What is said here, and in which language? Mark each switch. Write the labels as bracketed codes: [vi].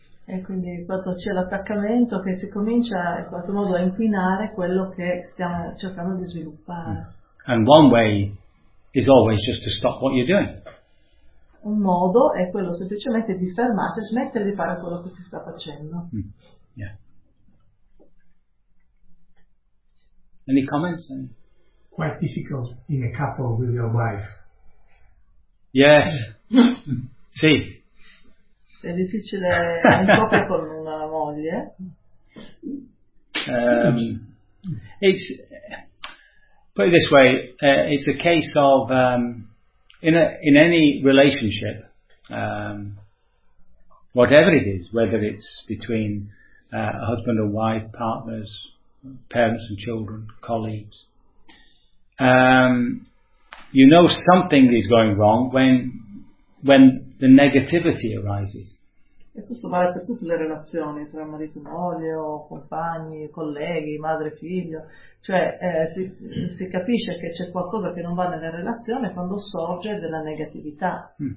[it] E quindi quando c'è l'attaccamento che si comincia in qualche modo a inquinare quello che stiamo cercando di sviluppare. [en] And one way is always just to stop what you're doing. [it] Un modo è quello semplicemente di fermarsi e smettere di fare quello che si sta facendo. [en] Yeah. Any comments? Quite difficult in a couple with your wife. Yes. [it] Sì. È difficile in coppia con una moglie. [en] It's put it this way. It's a case of in any relationship, whatever it is, whether it's between a husband or wife, partners, parents and children, colleagues. You know something is going wrong when the negativity arises. [it] E questo vale per tutte le relazioni tra marito e moglie, o compagni, colleghi, madre e figlio. Cioè si capisce che c'è qualcosa che non va nella relazione quando sorge della negatività.